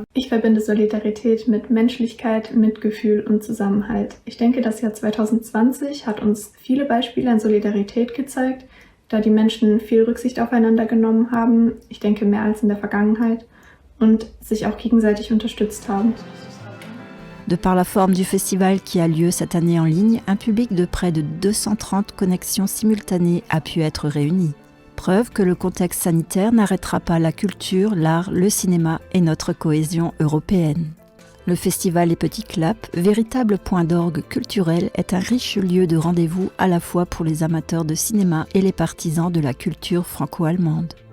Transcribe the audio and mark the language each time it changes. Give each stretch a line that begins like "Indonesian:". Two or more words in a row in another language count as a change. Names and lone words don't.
German: Ich verbinde Solidarität mit Menschlichkeit, Mitgefühl und Zusammenhalt. Ich denke, das Jahr 2020 hat uns viele Beispiele an Solidarität gezeigt, da die Menschen viel Rücksicht aufeinander genommen haben, ich denke mehr als in der Vergangenheit, und sich auch gegenseitig unterstützt haben.
French: De par la forme du festival qui a lieu cette année en ligne, un public de près de 230 connexions simultanées a pu être réuni. Preuve que le contexte sanitaire n'arrêtera pas la culture, l'art, le cinéma et notre cohésion européenne. Le festival Les Petits Claps, véritable point d'orgue culturel, est un riche lieu de rendez-vous à la fois pour les amateurs de cinéma et les partisans de la culture franco-allemande.